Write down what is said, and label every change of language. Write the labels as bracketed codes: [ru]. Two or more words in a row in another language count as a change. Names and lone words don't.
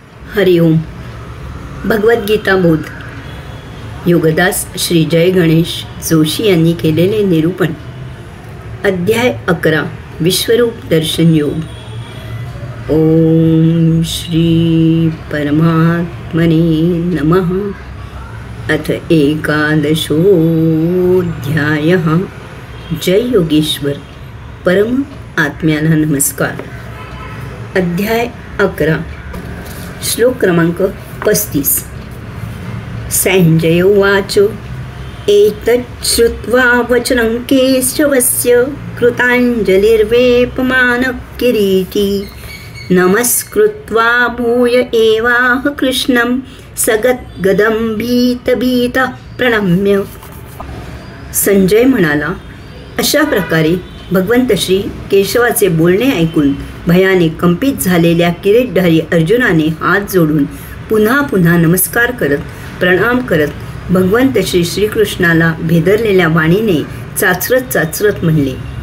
[sa] हरि ओम. [mr] भगवद्गीता बोध. योगदास श्री जय गणेश जोशी यांनी केलेले निरूपण. अध्याय 11. विश्वरूप दर्शन योग. [sa] ओम श्री परमात्मने नमः. अथ एकादशोऽध्यायः. [mr] जय योगेश्वर. परम आत्म्याला नमस्कार. अध्याय 11. श्लोक क्रमांक 35. [sa] संजय उवाच. एतत् श्रुत्वा वचनं केशवस्य कृताञ्जलिर्वेपमानः किरीटी नमस्कृत्वा भूय एवाह कृष्णं सगद्गदं भीतभीतः प्रणम्य. [mr] संजय म्हणाला, अशा प्रकारे भगवंत श्री केशवाचे बोलणे ऐकून भयाने कंपित झालेल्या किरीटधारी अर्जुनाने हात जोडून पुन्हा पुन्हा नमस्कार करत प्रणाम करत भगवंत श्री श्रीकृष्णाला भेदरलेल्या वाणीने चाचरत म्हणले,